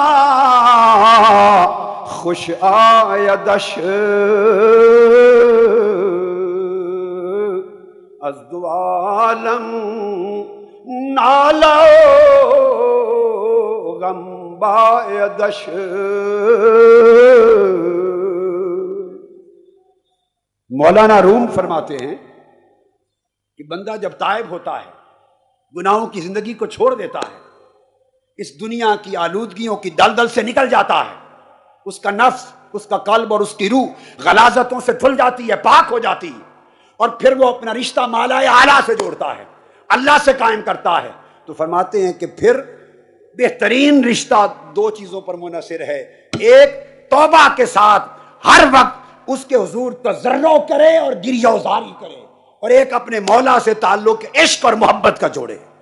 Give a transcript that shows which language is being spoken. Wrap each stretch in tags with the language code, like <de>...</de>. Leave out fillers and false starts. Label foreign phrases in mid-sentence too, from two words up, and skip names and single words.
<fa>خوش آیدش، از دو عالم نالا غم بایدش۔</fa> <ur>مولانا روم فرماتے ہیں کہ بندہ جب تائب ہوتا ہے، گناہوں کی زندگی کو چھوڑ دیتا ہے، اس دنیا کی آلودگیوں کی دلدل سے نکل جاتا ہے، اس کا نفس، اس کا قلب اور اس کی روح غلاظتوں سے دھل جاتی ہے، پاک ہو جاتی ہے، اور پھر وہ اپنا رشتہ مالا اعلیٰ سے جوڑتا ہے، اللہ سے قائم کرتا ہے، تو فرماتے ہیں کہ پھر بہترین رشتہ دو چیزوں پر منحصر ہے، ایک توبہ کے ساتھ ہر وقت اس کے حضور تضرع کرے اور گریہ وزاری کرے، اور ایک اپنے مولا سے تعلق عشق اور محبت کا جوڑے۔</ur>